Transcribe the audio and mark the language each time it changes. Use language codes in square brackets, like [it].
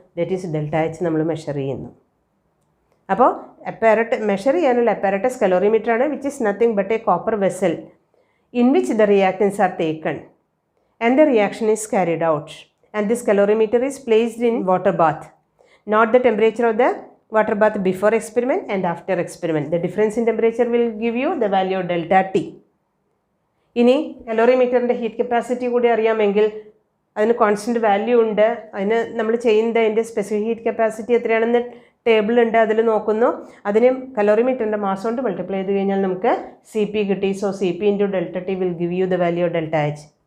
[en] that is [ml] delta H നമ്മൾ measure ചെയ്യുന്നു. അപ്പോൾ മെഷർ ചെയ്യാനുള്ള അപ്പാരറ്റസ് കലോറിമീറ്റർ ആണ്, [en] Which is nothing but a copper vessel in which the reactants are taken and the reaction is carried out, and this calorimeter is placed in water bath. Note the temperature of the water bath before experiment and after experiment. The difference in temperature will give you the value of delta T. [ml] ഇനി കലോറിമീറ്ററിൻ്റെ heat capacity കൂടി അറിയാമെങ്കിൽ അതിന് constant value ഉണ്ട്. അതിന് നമ്മൾ ചെയ്യുന്നത് അതിൻ്റെ specific heat capacity എത്രയാണെന്ന് ടേബിൾ ഉണ്ട്, അതിൽ നോക്കുന്നു. അതിന് കലോറിമീറ്ററിൻ്റെ മാസ് കൊണ്ട് മൾട്ടിപ്ലൈ ചെയ്ത് കഴിഞ്ഞാൽ നമുക്ക് സി പി കിട്ടി. [en] So C P into delta T will give you the value of delta H.